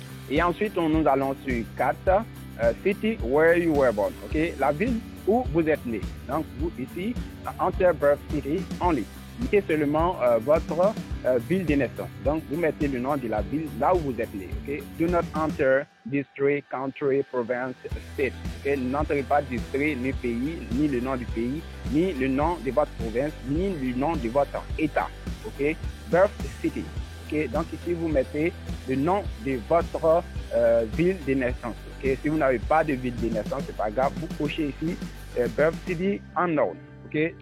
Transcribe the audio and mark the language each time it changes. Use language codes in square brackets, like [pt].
[fr] Et ensuite, nous allons sur 4, [en] city where you were born, [fr] ok? La ville où vous êtes né. Donc, vous ici, [en] enter birth city only. [fr] mettez seulement votre ville de naissance. Donc, vous mettez le nom de la ville là où vous êtes né. [en] Okay? Do not enter district, country, province, state. Okay? [fr] N'entrez pas district, ni pays, ni le nom du pays, ni le nom de votre province, ni le nom de votre État. Okay? Birth city. Okay? Donc, ici, vous mettez le nom de votre ville de naissance. Okay? Si vous n'avez pas de ville de naissance, c'est pas grave. Vous cochez ici [en] birth city unknown. [fr] Okay?